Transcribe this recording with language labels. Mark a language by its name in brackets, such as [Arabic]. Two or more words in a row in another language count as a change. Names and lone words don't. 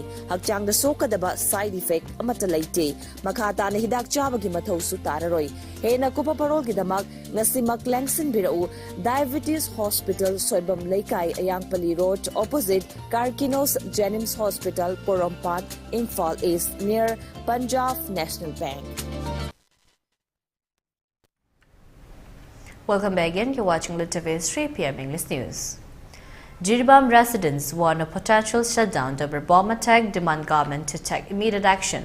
[Manipuri] Hakchang da sokadaba side effect amata laite. Makata na hidak chabagi mathaw su tararoy. Hena kupa parol gidamak ngasi maklangsin birau Diabetes Hospital Soibam Laikai Ayangpali Road opposite Karkinos Jenims Hospital Porompat Imphal East near Punjab National Bank. [English] Welcome back again. You're watching ELITETV's 3 p.m. English News. Jiribam residents warn of potential shutdown over bomb attack, demand government to take immediate action.